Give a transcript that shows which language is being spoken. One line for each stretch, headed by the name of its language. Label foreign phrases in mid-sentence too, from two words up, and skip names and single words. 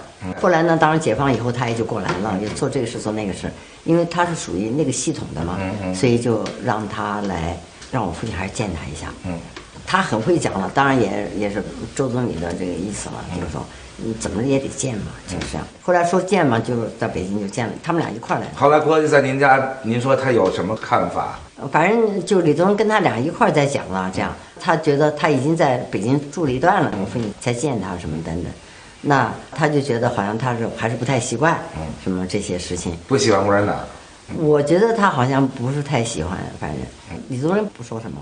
Chinese: 後來呢，當然解放以後他也就過來了，也做這個事做那個事，因為他是屬於那個系統的嘛，所以就讓他來，讓我父親還是見他一下。他很會講了，当然也是周總理的這個意思了，就是說你怎麼也得見嘛，就是這樣。後來說見嘛，就在北京就見了，他們倆一塊來。後來國際在您家，您說他有什麼看法？反正就李宗仁跟他倆一塊在講了，這樣他覺得他已經在北京住了一段了，我父親才見他什麼等等，那他就覺得好像他是還是不太習慣，什麼這些事情。不喜歡共產黨。我覺得他好像不是太喜歡，反正李宗仁不說什麼。